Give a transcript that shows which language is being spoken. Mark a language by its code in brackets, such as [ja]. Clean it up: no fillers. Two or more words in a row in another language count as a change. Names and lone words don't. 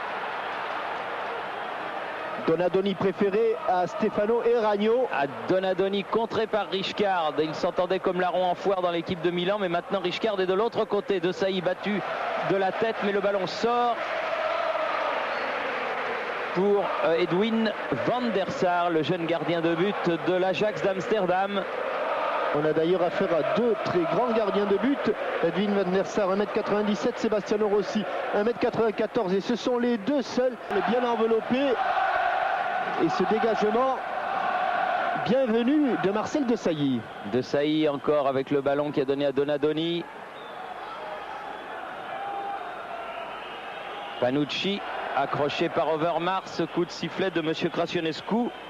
[fr] Donadoni préféré à Stefano Erragno. À Donadoni, contré par Richcard. Il s'entendait comme larron en foire dans l'équipe de Milan, mais maintenant Richcard est de l'autre côté. De Sailly battu de la tête, mais le ballon sort pour Edwin van der Sar, le jeune gardien de but de l'Ajax d'Amsterdam. On a d'ailleurs affaire à deux très grands gardiens de but. Edwin van der Sar, 1m97, Sebastiano Rossi, 1m94. Et ce sont les deux seuls bien enveloppés. Et ce dégagement bienvenu de Marcel De Sailly. De Sailly encore avec le ballon qui a donné à Donadoni. Panucci accroché par Overmars, coup de sifflet de monsieur Crăciunescu.